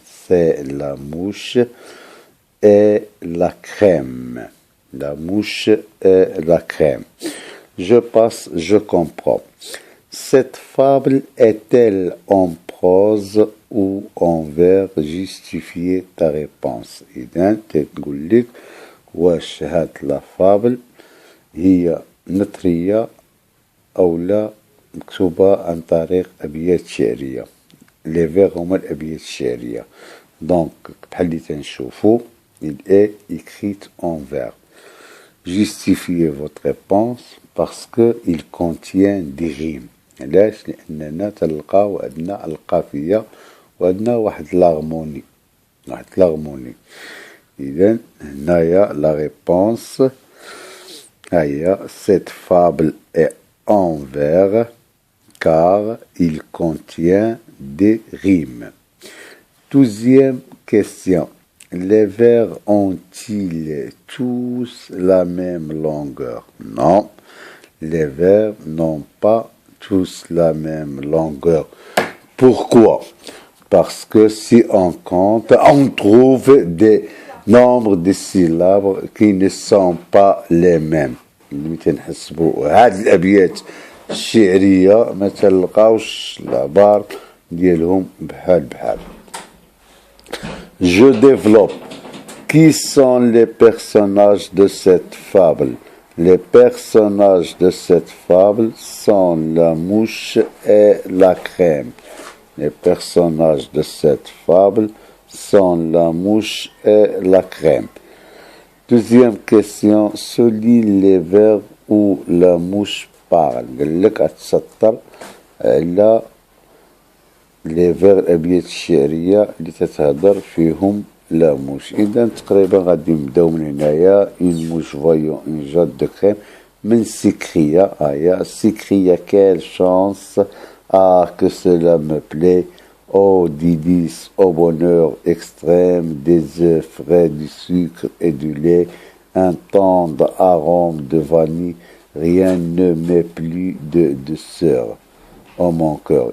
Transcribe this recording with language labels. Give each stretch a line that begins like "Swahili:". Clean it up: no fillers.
French: C'est la mouche et la crème. La mouche et la crème. Je passe, je comprends. Cette fable est-elle en prose ou en vers? Justifier ta réponse.
Arabic: إذا تقول لك واش هاد لا فابل هي نثرية أو لا مكتوبة عن طريق أبيات شعرية. لي فيغ هما الأبيات الشعرية. دونك بحال اللي تنشوفو
French: il est écrit en vers. Justifiez votre réponse parce qu'il contient des rimes.
Arabic: علاش؟ لأننا تلقاو عندنا القافية وعندنا واحد لاغموني. إذن هنايا لا ريبونس هيا
French: cette fable est en vers car il contient des rimes. Deuxième question. Les vers ont-ils tous la même longueur? Non, les vers n'ont pas tous la même longueur. Pourquoi? Parce que si on compte, on trouve des nombres de syllabes qui ne sont pas les mêmes.
Arabic: هاد الأبيات الشعرية ما تلقاوش العبار ديالهم بحال.
French: Je développe. Qui sont les personnages de cette fable? Les personnages de cette fable sont la mouche et la crème. Les personnages de cette fable sont la mouche et la crème. Deuxième question. Souligne les vers où la mouche parle.
Arabic: قال لك أتسطر على لي فيغ الأبيات الشعرية اللي تتهضر فيهم لا موش. إذا تقريبا غادي نبداو من هنايا.
French: une mouche voyant une jatte de crème من s'écria s'écria quelle chance, ah que cela me plaît, oh délice, au bonheur extrême, des œufs frais, du sucre et du lait, un tendre arôme de vanille, rien ne met plus de douceur en mon cœur.